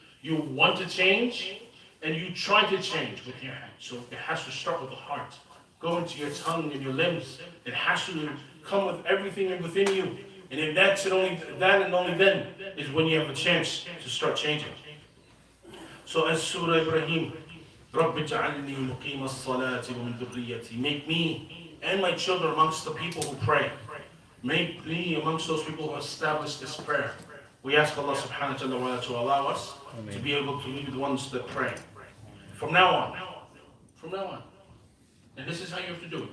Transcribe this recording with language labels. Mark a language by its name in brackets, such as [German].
[English] You want to change, and you try to change with your hands. So it has to start with the heart. Go into your tongue and your limbs. It has to come with everything within you. And if that's it, only that and only then is when you have a chance to start changing. So as Surah Ibrahim, [Arabic] رَبِّ اجْعَلْنِي مُقِيمَ الصَّلَاةِ وَمِنْ ذُرِّيَّتِي. [English] Make me and my children amongst the people who pray. Make me amongst those people who establish this prayer. We ask Allah subhanahu wa ta'ala to allow us to be able to be the ones that pray. From now on. And this is how you have to do it.